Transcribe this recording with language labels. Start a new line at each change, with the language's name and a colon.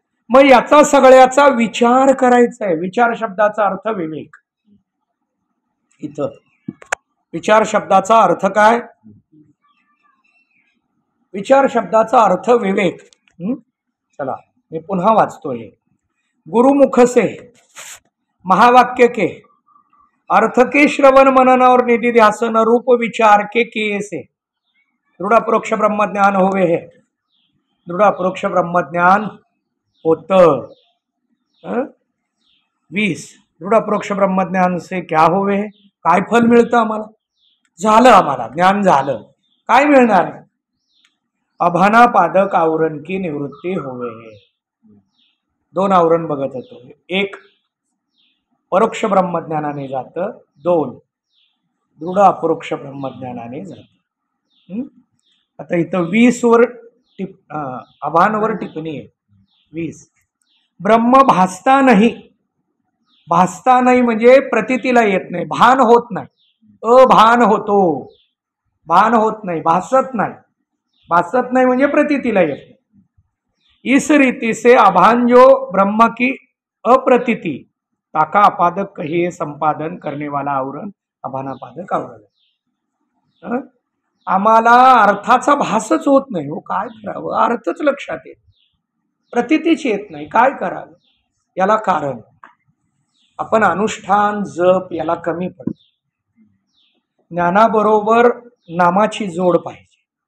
Marathi: मग याचा सगळ्याचा विचार करायचा आहे. विचार शब्दाचा अर्थ विवेक. इथं विचार शब्दाचा अर्थ काय? विचार शब्दाचा अर्थ विवेक. चला मी पुन्हा वाचतोय.
Hindi: गुरुमुख से महावाक्य के अर्थ के श्रवण मनन और निधिध्यासन रूप विचार के किए से दृढ़ अपरोक्ष ब्रह्मज्ञान होवे है.
Marathi: दृढ़ अपरोक्ष ब्रह्मज्ञान होतं.
Hindi: 20 दृढ़ अपरोक्ष ब्रह्मज्ञान से क्या होवे है?
Marathi: काय फल मिळतं आम्हाला? झालं, आम्हाला ज्ञान झालं. काय मिळणार आहे?
Hindi: अभानापादक आवरण की निवृत्ती होवे है.
Marathi: 2 आवरण बघत होतो. 1 परोक्ष ब्रह्मज्ञानाने जातं, 2 दृढ अपरोक्ष ब्रह्मज्ञानाने जातं. आता इथं 20 वर अभानवर टिप्पणी आहे. 20 ब्रह्म भासता नाही. भासता नाही म्हणजे प्रतीतीला येत नाही, भान होत नाही, अभान होतो. भान होत नाही, भासत नाही. भासत नाही म्हणजे प्रतीतीला येत नाही.
Hindi: इस रीति से अभान जो ब्रह्म की अप्रतीति ताका अपादक कहिए संपादन करने वाला आवरण अभानापादक आवरण.
Marathi: आम्हाला अर्थाचा भासच होत नाही. हो, काय करावं? अर्थच लक्षात येत, प्रतीतीच येत नाही. काय करावं? याला कारण आपण अनुष्ठान, जप याला कमी पडतो. ज्ञानाबरोबर नामाची जोड पाहिजे.